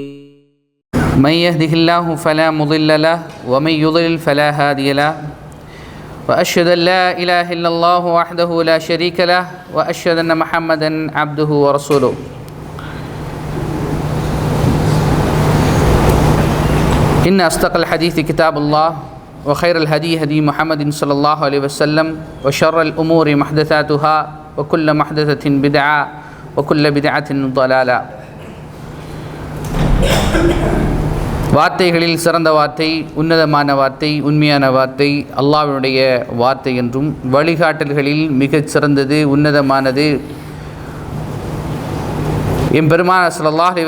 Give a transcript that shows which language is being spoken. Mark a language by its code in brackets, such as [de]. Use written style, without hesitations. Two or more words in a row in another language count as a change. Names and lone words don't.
[ar] من يهده الله فلا مضل له ومن يضلل فلا هادي له وأشهد أن لا إله إلا الله وحده لا شريك له وأشهد أن محمدا عبده ورسوله إن أصدق الحديث كتاب الله وخير الهدي هدي محمد صلى الله عليه وسلم وشر الأمور محدثاتها وكل محدثة بدعة وكل بدعة ضلالة. [ta] வார்த்தைகளில் சிறந்த வார்த்தை, உன்னதமான வார்த்தை, உண்மையான வார்த்தை அல்லாஹ்வுடைய வார்த்தை என்றும், வழிகாட்டல்களில் மிகச் சிறந்தது உன்னதமானது எம்பெருமானார் [ar] صلى الله عليه